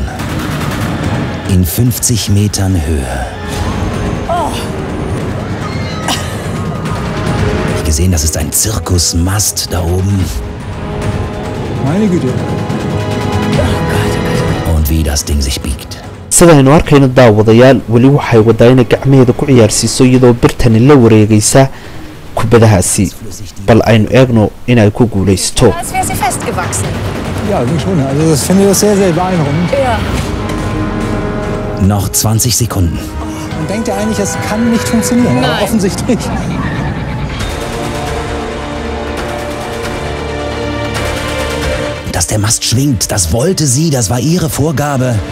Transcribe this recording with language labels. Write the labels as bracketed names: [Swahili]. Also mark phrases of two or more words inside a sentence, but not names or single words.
[German] In 50 Metern Höhe. Ich gesehen, das ist ein Zirkusmast da oben. Meine Güte. Und wie das Ding sich biegt. [Somali] sidaynu arkayno daawadayaal wali waxay wadaayna gacmaheeda ku ciyaarsiiso iyadoo birtani la wareegaysa kubadahaasi bal aynu eegno inay ku guulaysto [German] Als wäre sie festgewachsen. Ja, ich schon. Also ich finde das sehr, sehr beeindruckend. Ja. Noch 20 Sekunden. Man denkt ja eigentlich, es kann nicht funktionieren, aber Nein. offensichtlich. Dass der Mast schwingt, das wollte sie, das war ihre Vorgabe.